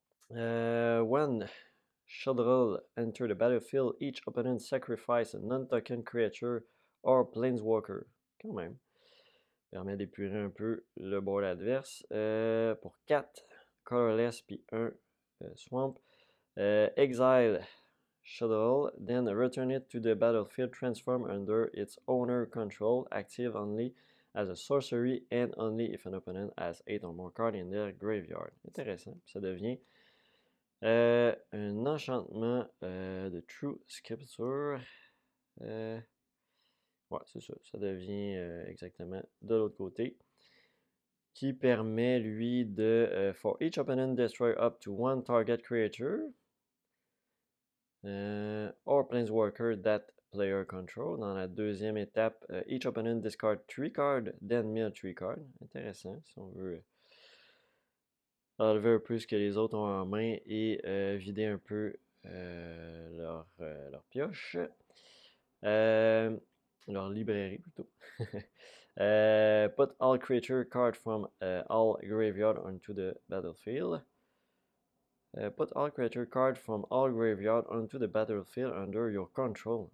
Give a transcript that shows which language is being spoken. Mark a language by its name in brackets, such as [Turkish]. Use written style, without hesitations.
[English] When Shudrell enter the battlefield, each opponent sacrifice a non-token creature or planeswalker. [French] Quand même. Permet d'épurer un peu le board adverse. Pour 4 colorless, puis 1 swamp. [English] Exile Shuttle, then return it to the battlefield, transform under its owner control, active only as a sorcery and only if an opponent has 8 or more cards in their graveyard. [French] Intéressant. Ça devient un enchantement de True Scripture. Ouais, c'est ça. Ça devient exactement de l'autre côté. Qui permet, lui, de [English] for each opponent, destroy up to one target creature. Or planeswalker that player control. [French] Dans la deuxième étape, [English] each opponent discard 3 cards, then mill 3 cards. [French] Intéressant, si on veut enlever un peu ce que les autres ont en main et vider un peu leur pioche. Leur librairie plutôt. [English] Put all creature cards from all graveyard onto the battlefield. Put all creature cards from all graveyard onto the battlefield under your control.